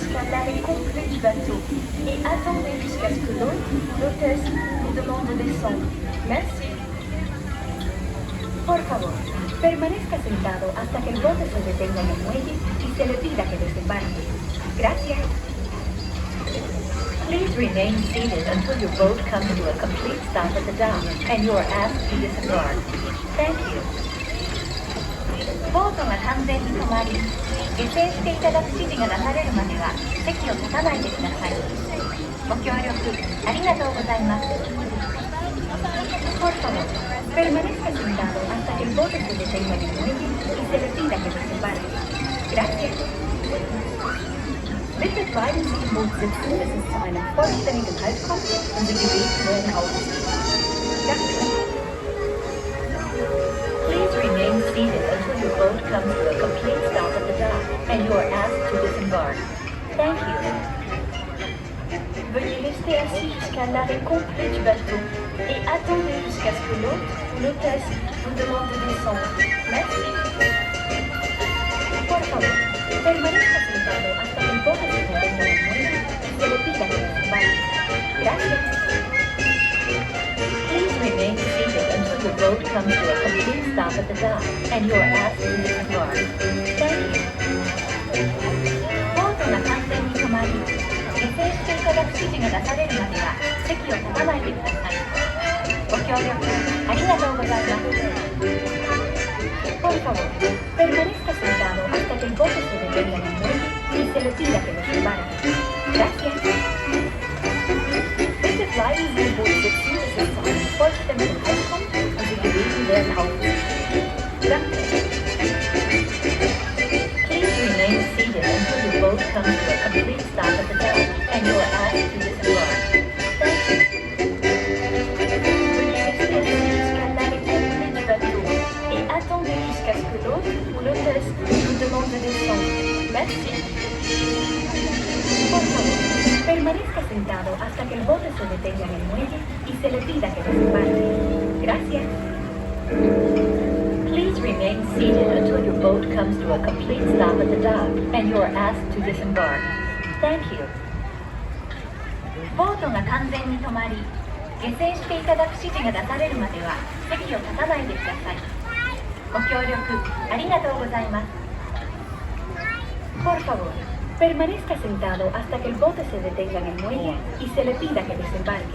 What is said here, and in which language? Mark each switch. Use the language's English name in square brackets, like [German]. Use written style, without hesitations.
[French] l'arrêt complet du bateau et attendez jusqu'à ce que l'hôte ou l'hôtesse vous demande de descendre. Merci. [Spanish] Por favor, permanezca sentado hasta que el bote se detenga en el muelle y se le pida que desembarque. Gracias. [English] Please remain seated until your boat comes to a complete stop at the dock and you are asked to disembark. Thank you. [Japanese] ボートが完全に止まり、下船していただく指示が出されるまでは席を立たないでください。ご協力ありがとうございます。 [Spanish] Por favor, permanezca sentado hasta que el bote se detenga en el muelle y se le pida que desembarque. Gracias. [German] Bitte bleiben Sie im Boot sitzen, bis es zu einem vollständigen Halt kommt und Sie gebeten werden aufzustehen. Danke. [English] Please remain seated until your boat comes to a complete stop at the dock and you are asked to disembark. Thank you. [French] Veuillez rester assis jusqu'à l'arrêt complet du bateau et attendez jusqu'à ce que l'hôte ou l'hôtesse vous demande de descendre. Merci. [Spanish] Por favor, permanezca sentado hasta que el bote se detenga en el muelle y se le pida que desembarque. Gracias. [English] Please remain seated until your boat comes to a complete stop at the dock and you are asked to disembark. Thank you. [Japanese] ボートが完全に止まり、下船していただく指示が出されるまでは席を立たないでください。ご協力ありがとうございます。 [Spanish] Por favor, permanezca sentado hasta que el bote se detenga en el muelle y se le pida que desembarque. Gracias. [German] Bitte bleiben Sie im Boot sitzen, bis es zu einem vollständigen Halt kommt und Sie gebeten werden aufzustehen. Danke. [English] Please remain seated until your boat comes to a complete stop at the dock and you are asked to disembark. Thank you. [French] Veuillez rester assis jusqu'à l'arrêt complet du bateau et attendez jusqu'à ce que l'hôte ou l'hôtesse vous demande de descendre. Merci. [Spanish] Por favor, permanezca sentado hasta que el bote se detenga en el muelle y se le pida que desembarque. Gracias. [English] Please remain seated until your boat comes to a complete stop at the dock and you are asked to disembark. Thank you. [Japanese] ボートが完全に止まり、下船していただく指示が出されるまでは席を立たないでください。ご協力ありがとうございます。 [Spanish] Por favor, permanezca sentado hasta que el bote se detenga en el muelle y se le pida que desembarque.